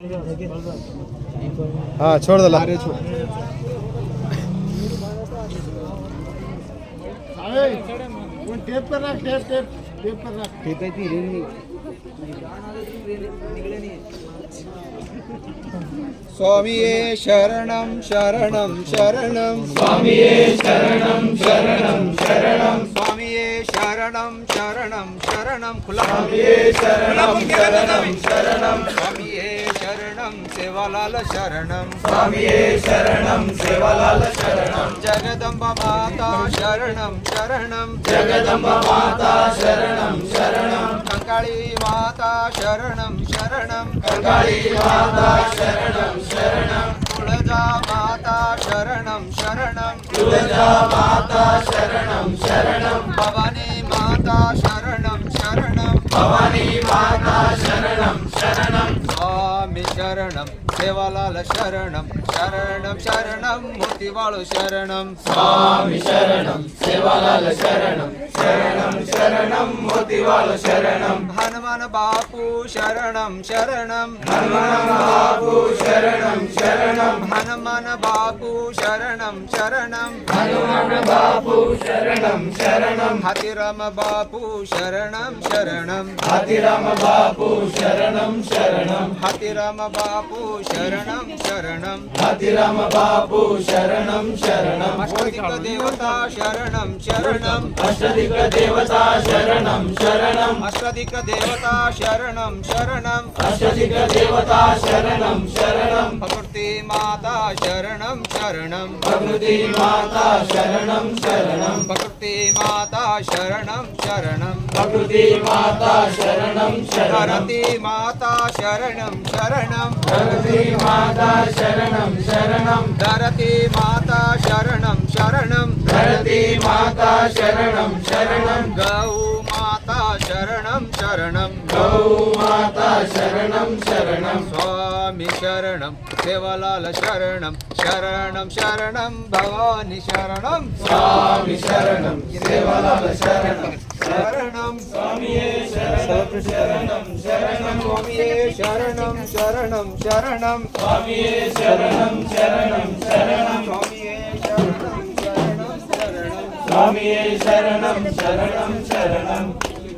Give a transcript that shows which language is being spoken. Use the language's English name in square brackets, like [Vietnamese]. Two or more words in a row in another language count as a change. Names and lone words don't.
[Hindi] हाँ छोड़ दला टेप कर रख टेप कर रख ठीक है जी [Sanskrit] स्वामी शरणं शरणं शरणं स्वामी शरणं शरणं शरणं स्वामी शरणं शरणं शरणं खुला स्वामी शरणं शरणं शरणं स्वामी शरणं सेवालाल शरणं स्वामी शरणं सेवालाल शरणं जगदंबा माता शरणं शरणं जगदंबा माता शरणं शरणं कंकाळी माता शरणं शरणं कंकाळी माता शरणं शरणं तुळजा माता शरणं शरणं तुळजा माता शरणं शरणं भवानी माता शरणं शरणं भवानी माता शरणं शरणं स्वामी शरणं सेवालाल शरणं शरणं शरणं मोतीवाळू शरणं स्वामी शरणं सेवालाल शरणं शरणं शरणं मोतीवाळू शरणं हनुमान बापू शरणं शरणं हनुमान बापू शरणं शरणं हनुमान बापू शरणं शरणं हनुमान बापू शरणं शरणं हातीराम बापू शरणं शरणं हातीराम बापू शरणं शरणं हातीराम बापू शरणं शरणं हातीराम बापू शरणं शरणं अष्टदिक देवता शरणं शरणं अष्टदिक देवता शरणं शरणं अष्टदिक देवता शरणं शरणं अष्टदिक देवता शरणं शरणं प्रकृति माता शरणं शरणं प्रकृति माता शरणं शरणं प्रकृति माता शरणं शरणं प्रकृति माता शरणं शरणं धरती माता शरणं शरणं धरती माता शरणं शरणं धरती माता शरणं शरणं धरती माता शरणं शरणं गौ माता शरणं शरणं गौ माता शरणं शरणं स्वामी शरणं सेवालाल शरणं शरणं शरणं भवानी शरणं स्वामी शरणं सेवालाल शरणं शरणं स्वामी शरणं शरणं शरणं स्वामी शरणं शरणं शरणं स्वामी शरणं शरणं शरणं स्वामी शरणं शरणं शरणं स्वामी शरणं शरणं शरणं